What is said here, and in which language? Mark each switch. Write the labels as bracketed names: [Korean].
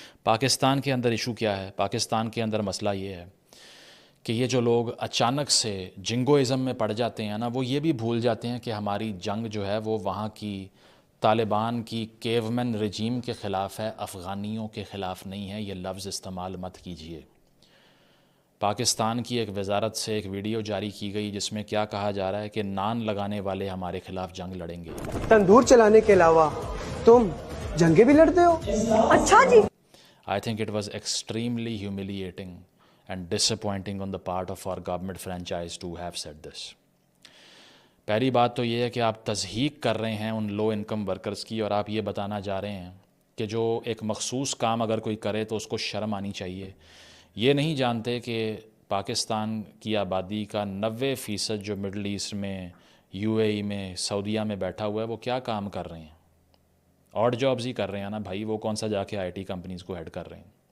[Urdu] پاکستان کے اندر ایشو کیا ہے؟ پاکستان کے اندر مسئلہ یہ ہے کہ یہ جو لوگ اچانک سے جنگوازم میں پڑ جاتے ہیں نا, وہ یہ بھی بھول جاتے ہیں کہ ہماری جنگ جو ہے وہ وہاں کی طالبان کی کیومن رجیم کے خلاف ہے, افغانیوں کے خلاف نہیں ہے. یہ لفظ استعمال مت کیجیے. پاکستان کی ایک وزارت سے ایک ویڈیو جاری کی گئی جس میں کیا کہا جا رہا ہے کہ نان لگانے والے ہمارے خلاف جنگ لڑیں گے. تندور چلانے کے علاوہ تم جنگیں بھی لڑتے ہو؟ اچھا جی. [English] I think it was extremely humiliating and disappointing on the part of our government franchise to have said this. [Urdu] پہلی بات تو یہ ہے کہ آپ تضحیق کر رہے ہیں ان لو انکم ورکرز کی, اور آپ یہ بتانا چاہ رہے ہیں کہ جو ایک مخصوص کام اگر کوئی کرے تو اس کو شرم آنی چاہیے. یہ نہیں جانتے کہ پاکستان کی آبادی کا 90% جو مڈل ایسٹ میں, UAE میں, سعودیہ میں بیٹھا ہوا ہے, وہ کیا کام کر رہے ہیں؟ آڈ جابز ہی کر رہے ہیں نا بھائی, وہ کون سا جا کے IT کمپنیز کو ہیڈ کر رہے ہیں.